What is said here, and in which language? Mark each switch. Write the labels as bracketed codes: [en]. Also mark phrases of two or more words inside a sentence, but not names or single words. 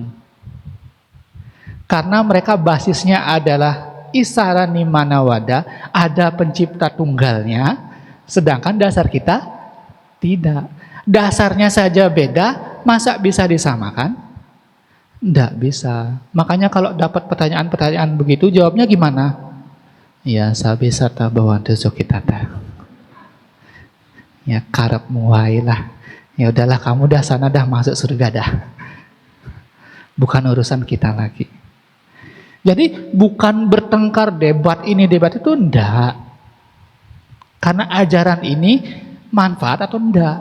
[id] Karena mereka basisnya adalah Isara Nimanawada, ada pencipta tunggalnya, sedangkan dasar kita tidak. Dasarnya saja beda, masa bisa disamakan? Tidak bisa. Makanya kalau dapat pertanyaan-pertanyaan begitu, jawabnya gimana? [pi] Ya, sabi sata bawantu sukitata. [jv] Ya, karep muai lah. [id] Ya udahlah, kamu dah sana dah masuk surga dah. Bukan urusan kita lagi. Jadi bukan bertengkar debat ini debat itu, enggak. Karena ajaran ini manfaat atau enggak.